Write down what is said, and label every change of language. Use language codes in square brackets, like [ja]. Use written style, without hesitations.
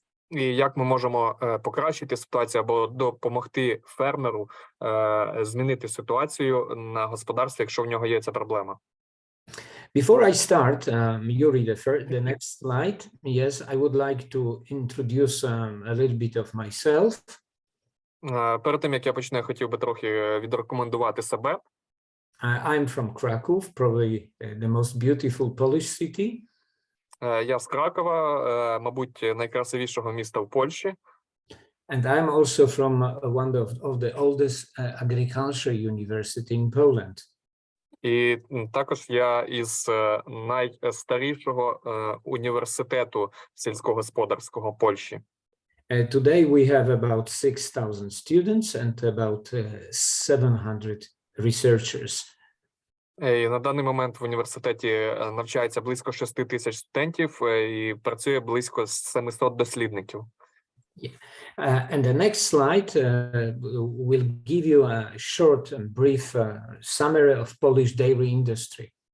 [uk] І як ми можемо покращити ситуацію або допомогти фермеру змінити ситуацію на господарстві, якщо в нього є ця проблема. [en] Before I start, Yuri, the next slide. Yes, I would like to introduce a little bit of myself. [uk] Перед тим, як я почну, я хотів би трохи відрекомендувати себе. [en] I'm from Kraków, probably the most beautiful Polish city. [uk] Я з Кракова, мабуть, найкрасивішого міста в Польщі. [en] And I'm also from one of the oldest agriculture university in Poland. [uk] І також я із найстарішого університету сільськогосподарського Польщі. [en] Today we have about 6,000 students and about 700 researchers. [uk] І на даний момент в університеті навчається близько 6 тисяч студентів і працює близько 700 дослідників. [en] And the next slide will give you a short and brief summary of Polish dairy industry.